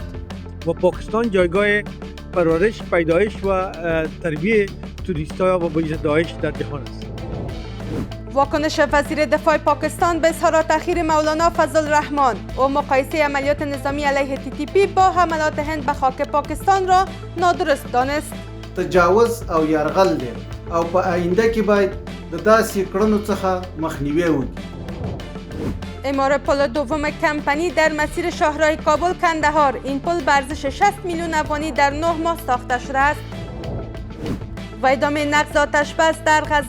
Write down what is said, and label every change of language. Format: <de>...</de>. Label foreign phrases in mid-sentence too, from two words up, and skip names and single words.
<fa>و پاکستان جایگاه پرورش، پیدایش و تربیت توریست‌های و بایز داعش در جهان است. واکنش وزیر دفاع پاکستان به اظهارات اخیر مولانا فضل الرحمن. او مقایسه عملیات نظامی علیه TTP با حملات هند به خاک پاکستان را نادرست دانست.</fa> <ps>تجاوز او یرغل دی او په آینده کې باید د داسې کړنو څخه مخنیوی وکړي.</ps> <fa>اعمار پل دوم کمپنی در مسیر شاهراه کابل کندهار. این پل به ارزش 60 میلیون افغانی در 9 ماه ساخته شده است. و ادامه نقض آتش‌بس در غزه.</fa>